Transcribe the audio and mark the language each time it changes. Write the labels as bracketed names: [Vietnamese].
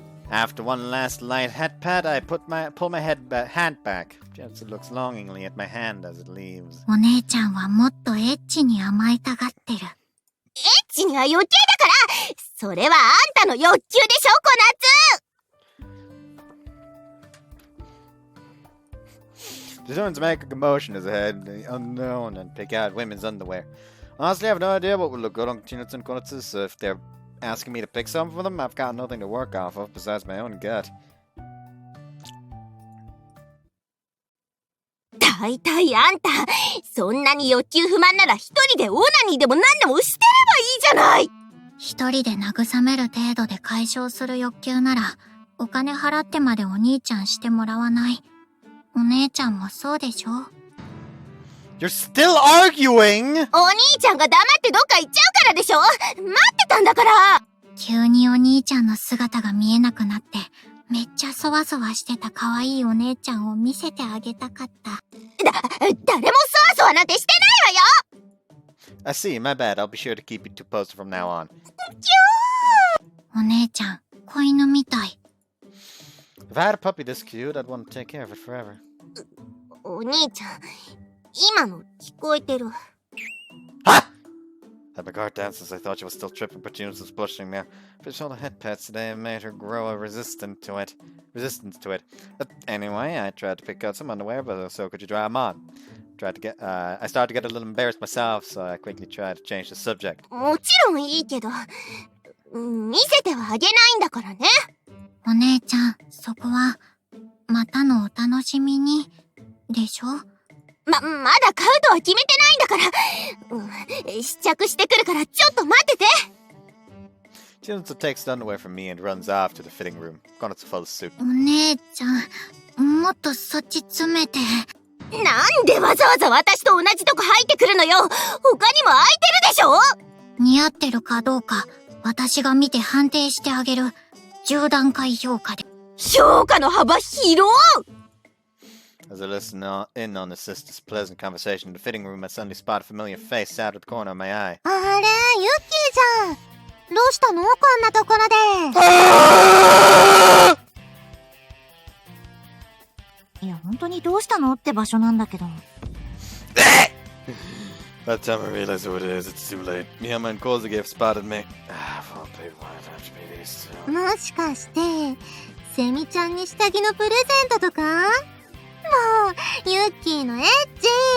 [English] After one last light head pat, I pull my hand back. Chinatsu looks longingly at my hand as it leaves. [Japanese] お姉ちゃんはもっとエッチに甘えたがってる。エッチには余計だから、それはあんたの欲求でしょ、コナツ。 [English] Determined to make a commotion as I head the unknown and pick out women's underwear. Honestly, I have no idea what would look good on Chinatsu and Konatsu, so if they're asking me to pick some for them, I've got nothing to work off of besides my own gut. [Japanese] だいたいあんた、そんなに欲求不満なら一人でオナニーでも何でもしてればいいじゃない。一人で慰める程度で解消する欲求なら、お金払ってまでお兄ちゃんしてもらわない。お姉ちゃんもそうでしょ？ [English] You're still arguing! [Japanese] お兄ちゃんが黙ってどっか行っちゃうからでしょ？待ってたんだから！急にお兄ちゃんの姿が見えなくなって、めっちゃそわそわしてた可愛いお姉ちゃんを見せてあげたかった。誰もそわそわなんてしてないわよ！ [English] I see, my bad. I'll be sure to keep you two posted from now on. [Japanese] お姉ちゃん、子犬みたい。 [English] If I had a puppy this cute, I'd want to take care of it forever. [Japanese] お兄ちゃん、今の聞こえてる。 Ha! [English] Had my guard down since I thought she was still tripping, but Junes was blushing now. Fish all the head pets today and made her grow a resistance to it. But anyway, I tried to pick out some underwear, but so could you try them on? I started to get a little embarrassed myself, so I quickly tried to change the subject. [Japanese] もちろんいいけど、見せてはあげないんだからね。お姉ちゃん、そこは、またのお楽しみに、でしょ？まだ買うとは決めてないんだから。試着してくるからちょっと待ってて。 [English] Chinatsu takes the underwear from me and runs off to the fitting room. Konatsu follows suit. [Japanese] お姉ちゃん、もっとそっち詰めて。なんでわざわざ私と同じとこ入ってくるのよ。他にも空いてるでしょ？似合ってるかどうか、私が見て判定してあげる。 10段階評価で。評価の幅広い！ [English] As I listen in on the sisters' pleasant conversation in the fitting room, I suddenly spot a familiar face out of the corner of my eye. [Japanese] あれ、ユッキーじゃん。どうしたの？こんなところで。いや、本当にどうしたのって場所なんだけど。 [English] By the time I realize who it is, it's too late. Miyama and Kozuki have spotted me. Well, people might have to be these two. [Japanese] もしかして、セミちゃんに下着のプレゼントとか？もう、ユッキーのエッチ。